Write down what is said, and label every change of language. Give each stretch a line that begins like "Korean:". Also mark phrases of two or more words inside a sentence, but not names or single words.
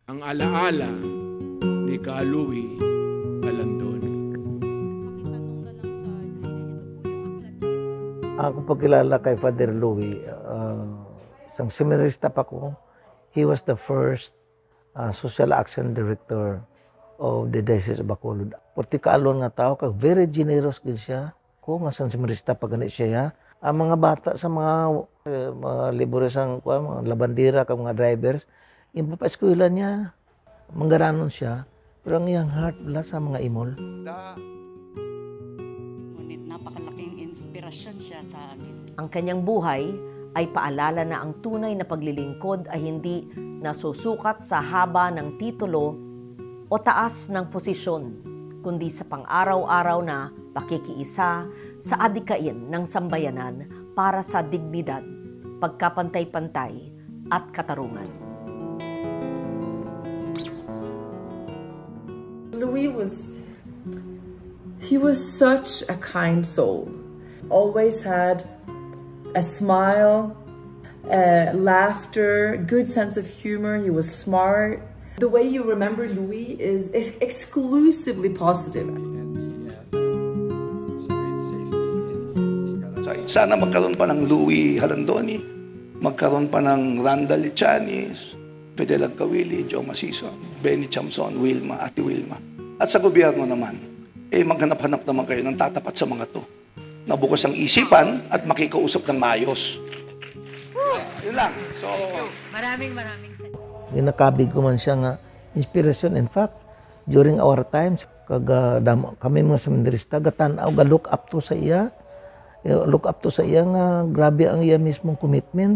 Filipino: ang alaala ni Ka Louie Alandoni.
Hiligaynon: Ako pagkilala kay Father Louie, isang seminarista pa ko.
English: He was the first social action director of the Diocese of Bacolod.
Hiligaynon: Puti kaalon nga tao, kag
English: very generous
Hiligaynon: gid siya. Ko nga seminarista pa ganit siya ya. Ang mga bata sa mga liburesang mga labandera kag mga drivers, impapa-eskwela niya, manggaranon siya. Pero ang iyang heart wala sa mga imol.
Filipino: Ngunit napakalaking inspirasyon siya sa amin. Ang kanyang buhay ay paalala na ang tunay na paglilingkod ay hindi nasusukat sa haba ng titulo o taas ng posisyon, kundi sa pang-araw-araw na pakikiisa sa adikain ng sambayanan para sa dignidad, pagkapantay-pantay at katarungan.
English: Louie was such a kind soul. Always had a smile, laughter, good sense of humor. He was smart. The way you remember Louie is exclusively positive.
Filipino: Sana magkaroon pa ng Louie Alandoni, magkaroon pa ng Randall Lichanis, Fidel Agcawili, Joe Masiso, Benny Chamson, Wilma, Ate Wilma. At sa gobyerno naman, maghanap-hanap naman kayo ng tatapat sa mga to. Nabukas ang isipan at makikausap ng maayos. Yun lang. So, Maraming
Hiligaynon: Ginakabig ko man siya nga inspiration.
English: In fact, during our times,
Hiligaynon: kami mga seminarista, gatanaw,
English: look up to
Hiligaynon: sa iya.
English: Look up to
Hiligaynon: sa iya nga, grabe ang iya mismong commitment.